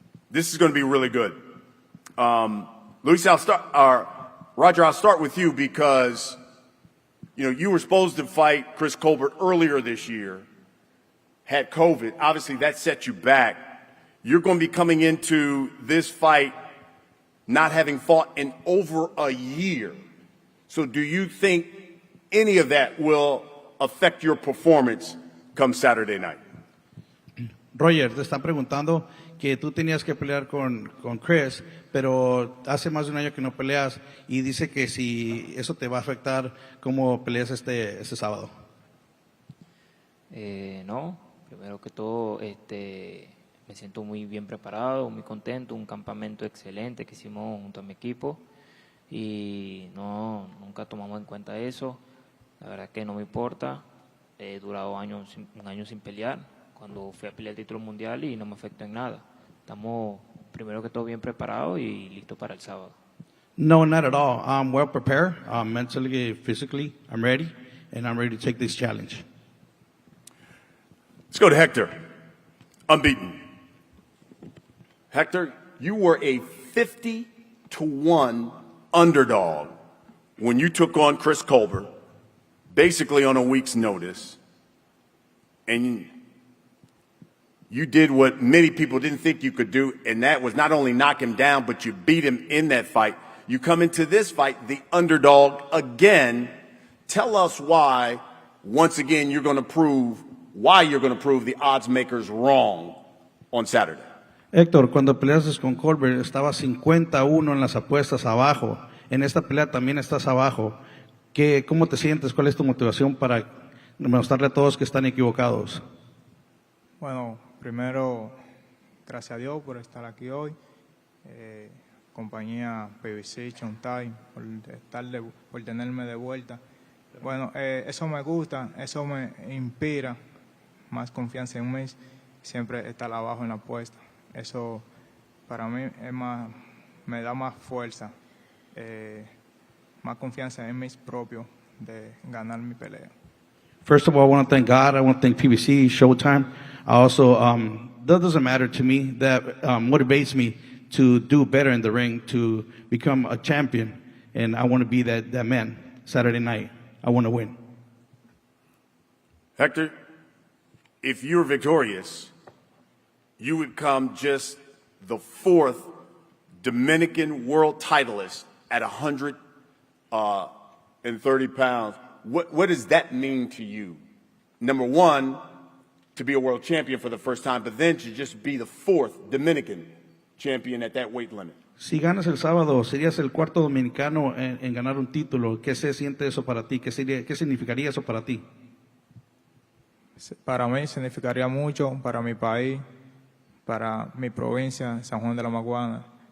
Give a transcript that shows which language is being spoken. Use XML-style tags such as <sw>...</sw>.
<en>This is going to be really good. Luis, Roger, I'll start with you because, you were supposed to fight Chris Colbert earlier this year, had COVID. Obviously, that set you back. You're going to be coming into this fight not having fought in over a year. So do you think any of that will affect your performance come Saturday night?</en> <es>Roger, te están preguntando que tú tenías que pelear con Chris, pero hace más de 1 año que no peleas, y dice que si eso te va a afectar cómo peleas este sábado. No, primero que todo me siento muy bien preparado, muy contento, un campamento excelente que hicimos junto a mi equipo, y nunca tomamos en cuenta eso. La verdad que no me importa. He durado un año sin pelear, cuando fui a pelear el título mundial, y no me afectó en nada. Estamos primero que todo bien preparados y listos para el sábado.</es> <en>No, not at all. I'm well prepared, mentally, physically. I'm ready, and I'm ready to take this challenge. Let's go to Hector, unbeaten. Hector, you were a 50-1 underdog when you took on Chris Colbert, basically on a week's notice, and you did what many people didn't think you could do, and that was not only knock him down, but you beat him in that fight. You come into this fight the underdog again. Tell us why, once again, you're going to prove the odds makers wrong on Saturday.</en> <es>Héctor, cuando peleaste con Colbert, estaba 51 en las apuestas abajo. En esta pelea también estás abajo. ¿Cómo te sientes? ¿Cuál es tu motivación para demostrarle a todos que están equivocados? Bueno, primero, gracias a Dios por estar aquí hoy. Compañía PBC, SHOWTIME, por tenerme de vuelta. Bueno, eso me gusta, eso me inspira más confianza en mí, siempre estar abajo en la apuesta. Eso para mí me da más fuerza, más confianza en mí propio de ganar mi pelea.</es> <en>First of all, I want to thank God. I want to thank PBC, Showtime. I also, that doesn't matter to me. That motivates me to do better in the ring, to become a champion. And I want to be that man Saturday night. I want to win. Hector, if you're victorious, you would become just the 4th Dominican world titleist at 130 pounds. What does that mean to you? Number one, to be a world champion for the first time, but then to just be the 4th Dominican champion at that weight limit.</en> <es>Si ganas el sábado, serías el 4º dominicano en ganar un título. ¿Qué se siente eso para ti? ¿Qué significaría eso para ti? Para mí significaría mucho, para mi país, para mi provincia, San Juan de la Maguana.</es>